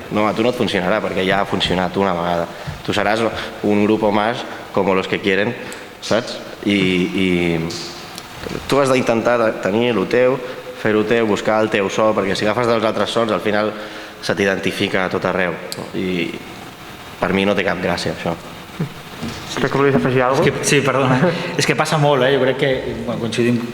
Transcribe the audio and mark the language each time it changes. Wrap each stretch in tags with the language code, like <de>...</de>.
<ca>No, a tu no et funcionarà, perquè ja ha funcionat una vegada. Tu seràs</ca> <es>un grupo más como los que quieren, saps?</es> <ca>I tu has d'intentar tenir el teu, fer-ho teu, buscar el teu so, perquè si agafes dels altres sons, al final se t'identifica a tot arreu. I per mi no té cap gràcia, això. Crec que volies afegir alguna cosa? Sí, perdona. És que passa molt, jo crec que coincidim...</ca>